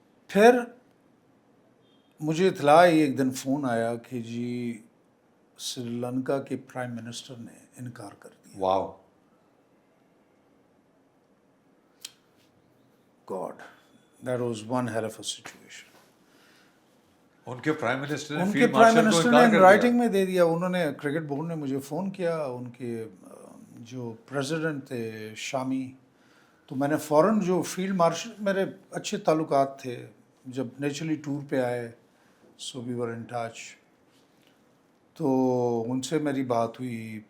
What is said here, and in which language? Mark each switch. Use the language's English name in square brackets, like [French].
[Hindi] फिर मुझे इत्तला आई, एक दिन फ़ोन आया कि जी श्रीलंका के प्राइम मिनिस्टर ने इनकार कर दिया. Wow. [English] God, that was one hell of a situation. [Hindi] उनके प्राइम मिनिस्टर ने [English] in writing [Hindi] में दे दिया. उन्होंने, क्रिकेट बोर्ड ने मुझे फ़ोन किया, उनके जो प्रेसिडेंट थे शामी, तो मैंने फ़ौरन, जो फील्ड मार्शल मेरे अच्छे ताल्लुकात थे, जब नेचुरली टूर पे आए [English] so we were in touch, [Hindi] तो उनसे मेरी बात हुई.